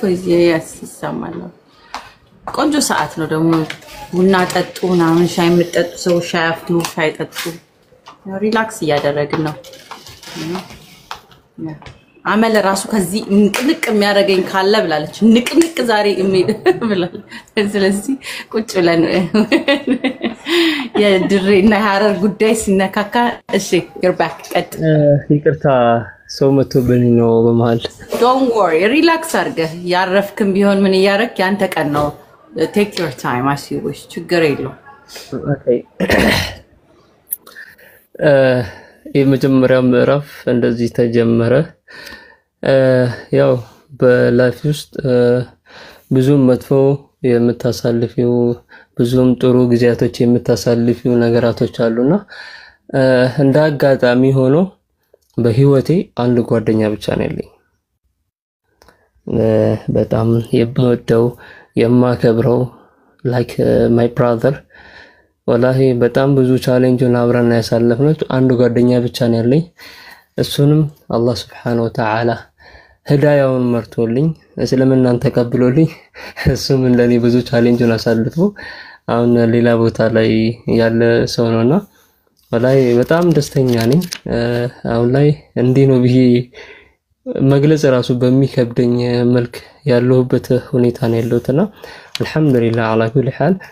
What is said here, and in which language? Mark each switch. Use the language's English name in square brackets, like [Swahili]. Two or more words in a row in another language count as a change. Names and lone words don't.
[Amharic] ይሰማል። ቆንጆ ሰዓት ነው ደግሞ ቡና ጠጡና ሻይ የምትጠጡ ሰው ሻይ አፍሉ፣ ሻይ ጠጡ። ሪላክስ እያደረግን ነው። አመለ ራሱ ከዚህ ንቅንቅ የሚያደርገኝ ካለ ብላለች። ንቅንቅ ዛሬ ኢሜል ብላለች። ስለዚህ ቁጭ ብለን የድሬና የሐረር ጉዳይ ሲነካካ እሺ [English] you're back [Amharic] ቀጥ ይቅርታ ሰው መጥቶብኝ ነው በመሃል። [English] don't worry [Amharic] ሪላክስ አድርገህ ያረፍክም ቢሆን ምን ያረክ ያንተ ቀን ነው። [English] take your time as you wish [Amharic] ችግር የለውም። okay የመጀመሪያው ምዕራፍ እንደዚህ ተጀመረ። ያው በላይፍ ውስጥ ብዙም መጥፎ የምታሳልፊው ብዙም ጥሩ ጊዜያቶች የምታሳልፊው ነገራቶች አሉና እንደ አጋጣሚ ሆኖ በህይወቴ አንድ ጓደኛ ብቻ ነው ያለኝ። በጣም የምወደው የማከብረው [English] like my brother [Amharic] ወላሂ በጣም ብዙ ቻሌንጅን አብረን ያሳለፍነው አንድ ጓደኛ ብቻ ነው ያለኝ። እሱንም አላህ [Arabic] سبحانه وتعالى [Amharic] ህዳያውን መርቶልኝ እስልምናን ተቀብሎልኝ እሱም እንደኔ ብዙ ቻሌንጅን አሳልፎ አሁን ሌላ ቦታ ላይ ያለ ሰው ነውና ወላሂ በጣም ደስተኛ ነኝ። አሁን ላይ እንዲህ ነው ብዬ መግለጽ ራሱ በሚከብደኝ መልክ ያለሁበት ሁኔታ ነው ያለሁትና [Arabic] الحمد لله على كل حال